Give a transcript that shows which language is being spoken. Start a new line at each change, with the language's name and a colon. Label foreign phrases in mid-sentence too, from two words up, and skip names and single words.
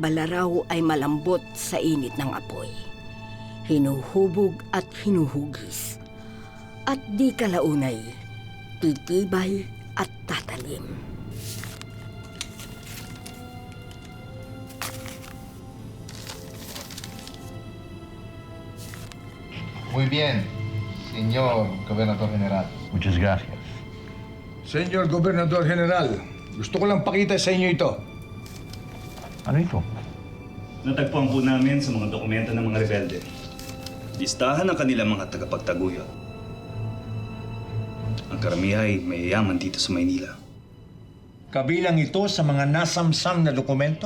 Filipino: balaraw ay malambot sa init ng apoy, hinuhubog at hinuhugis, at di kalaunay, titibay at tatalim.
Spanish: Muy bien, señor Gobernador General. Muchas gracias. Senyor Gobernador General,
Filipino: gusto ko lang pakita sa inyo ito. Ano ito? Natagpuan po namin sa mga dokumento ng mga rebelde. Listahan ng kanilang mga tagapagtaguyod. Ang karamihan ay mayayaman dito sa Maynila. Kabilang ito sa mga nasamsam na dokumento?